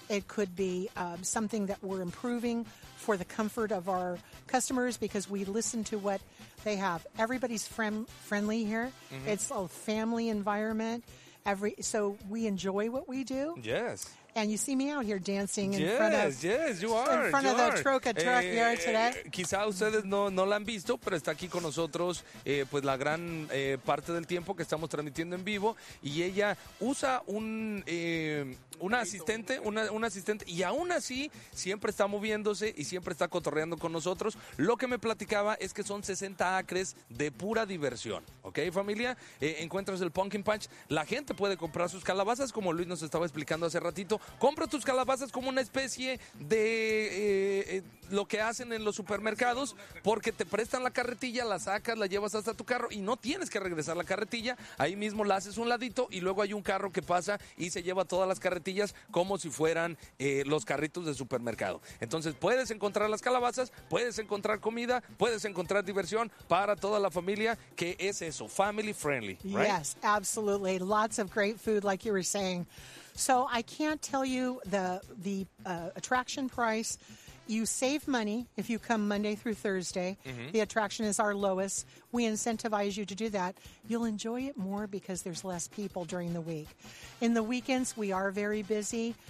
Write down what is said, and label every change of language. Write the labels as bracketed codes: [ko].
[en] It could be something that we're improving for the comfort of our customers because we listen to what they have. Everybody's friendly here. Mm-hmm. It's a family environment. So we enjoy what we do. Yes. And you see me out here dancing in front of the troca truck here today. [es] Quizá ustedes no la han visto, pero está aquí con nosotros pues la gran parte del tiempo que estamos transmitiendo en vivo. Y ella usa una asistente, y aún así siempre está moviéndose y siempre está cotorreando con nosotros. Lo que me platicaba es que son 60 acres de pura diversión. ¿Ok, familia? Encuentras el Pumpkin Patch. La gente puede comprar sus calabazas, como Luis nos estaba explicando hace ratito. Compra tus calabazas como una especie de lo que hacen en los supermercados, porque te prestan la carretilla, la sacas, la llevas hasta tu carro y no tienes que regresar la carretilla. Ahí mismo la haces un ladito y luego hay un carro que pasa y se lleva todas las carretillas como si fueran los carritos de supermercado. Entonces puedes encontrar las calabazas, puedes encontrar comida, puedes encontrar diversión para toda la familia, que es eso, [en] family friendly, right? Yes, absolutely. Lots of great food, like you were saying. So I can't tell you the attraction price. You save money if you come Monday through Thursday. Mm-hmm. The attraction is our lowest. We incentivize you to do that. You'll enjoy it more because there's less people during the week. In the weekends, we are very busy.